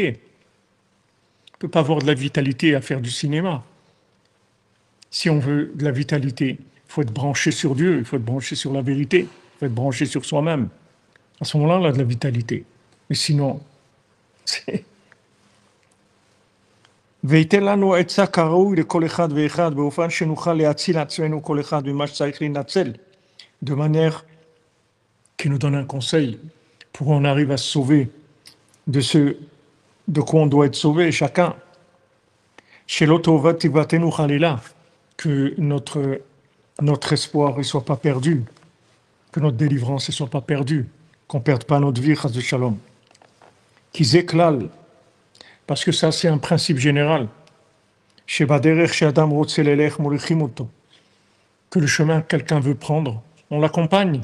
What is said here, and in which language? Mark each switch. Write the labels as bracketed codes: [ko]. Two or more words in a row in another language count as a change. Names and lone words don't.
[fr] Il ne peut pas avoir de la vitalité à faire du cinéma. Si on veut de la vitalité, il faut être branché sur Dieu, il faut être branché sur la vérité, il faut être branché sur soi-même. À ce moment-là, on a de la vitalité. Mais sinon, c'est... [he] וייתן לנו עצה כראוי לכל אחד ואחד באופן שנוכל להציל עצמנו כל אחד ממה שצריך להינצל, [fr] de manière qui nous donne un conseil pour qu'on arrive à se sauver de ce de quoi on doit être sauvé chacun. [he] שלא תאבד תקוותנו חלילה, [fr] que notre espoir ne soit pas perdu, que notre délivrance ne soit pas perdue, qu'on ne perde pas notre vie, [he] חס ושלום. כי זה כלל, [fr] parce que ça c'est un principe général, que le chemin que quelqu'un veut prendre, on l'accompagne.